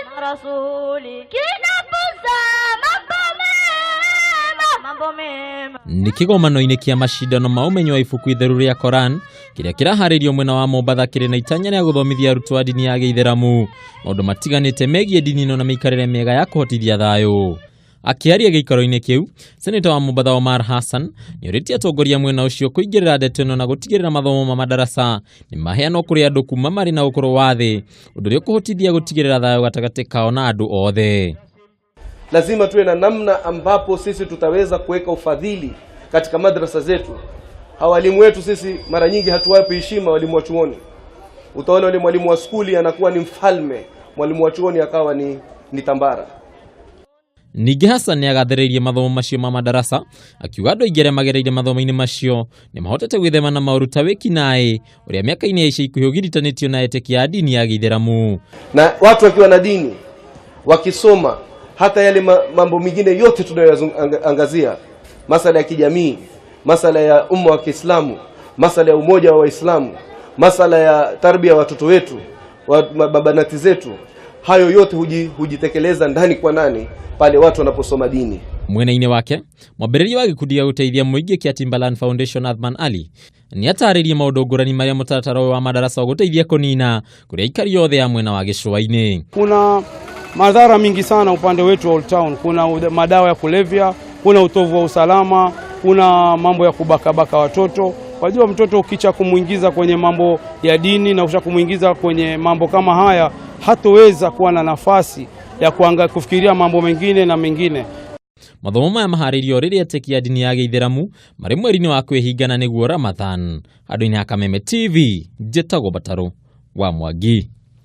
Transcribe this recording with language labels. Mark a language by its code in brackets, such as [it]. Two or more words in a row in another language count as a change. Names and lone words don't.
[sw] rasuli kinafunza mambo mema. [ki] Nĩ kĩgomano-inĩ kĩa macindano ma ũmenyo wa ibuku itheru rĩa Quran kĩrĩa kĩraharĩrio mwena wa Mombatha kĩrĩ na itanya rĩa gũthomithia arutwo a dini ya Gĩithĩramu maũndũ matiganĩte megiĩ dini ĩno na mĩikarĩre mĩega ya kũhotithia thayũ. Akĩaria gĩikaro-inĩ kĩu, Seneta wa Mombatha Omar Hassan nĩorĩtie atongoria mwena ũcio kũingĩrĩra ndeto ĩno na gũtigĩrĩra mathomo ma madarasa nĩ maheanwo kũrĩ andũ kuma marĩ na ũkũrũ wa thĩ, ũndũ ũrĩa ũkũhotithia gũtigĩrĩra thayũ gatagatĩ kao na andũ othe. [sw] Lazima tuwe na namna ambapo sisi tutaweza kuweka ufadhili katika madrasa zetu. Walimu wetu sisi mara nyingi hatuwapi heshima walimu wa chuoni. Utaona yule mwalimu wa skuli anakuwa ni mfalme, mwalimu wa chuoni akawa ni tambara. [ki] Ningĩ Hassan nĩagathĩrĩirie mathomo macio ma madarasa akiuga andũ aingĩ arĩa magereire mathomo-inĩ macio nĩ mahotete gwĩthema na maũru ta wĩkinaĩ ũrĩa mĩaka-inĩ ya ica ikuhĩ ũgiritanĩtio na etĩkia ya dini ya Gĩithĩramu. [sw] Na watu wakiwa na dini wakisoma hata yale mambo mengine yote tunayoangazia, masala ya kijamii, masala ya umma wa Kiislamu, masala ya umoja wa Waislamu, masala ya tarbia watoto wetu, babanati zetu, hayo yote hujitekeleza ndani kwa ndani pale watu wanaposoma dini. [ki] Mwena-inĩ wake, mwambĩrĩria wa gĩkundi gĩa gũteithia mũingĩ kĩa Timberland Foundation Athman Ali nĩatarĩirie maũndũ ngũrani marĩa mũtaratara wa madarasa wa gũteithia kũnina kũrĩa aikari othe ya mwena wa gĩcũa-inĩ. [sw] Kuna madhara mingi sana upande wetu wa Old Town. Kuna madawa ya kulevya, kuna utovu wa usalama, kuna mambo ya kubakabaka watoto. Wajua mtoto ukicha kumuingiza kwenye mambo ya dini na ukisha kumuingiza kwenye mambo kama haya, hatoweza kuwa na nafasi ya kufikiria mambo mengine na mengine. [ki] Mathomo maya maharĩirio rĩrĩa etĩkia ya dini ya Gĩithĩramu marĩ mweri-inĩ wa kwĩhingana nĩguo Ramadhan. Handũ-inĩ ha Kameme TV, njĩtagwo Bataro wa Mwangi.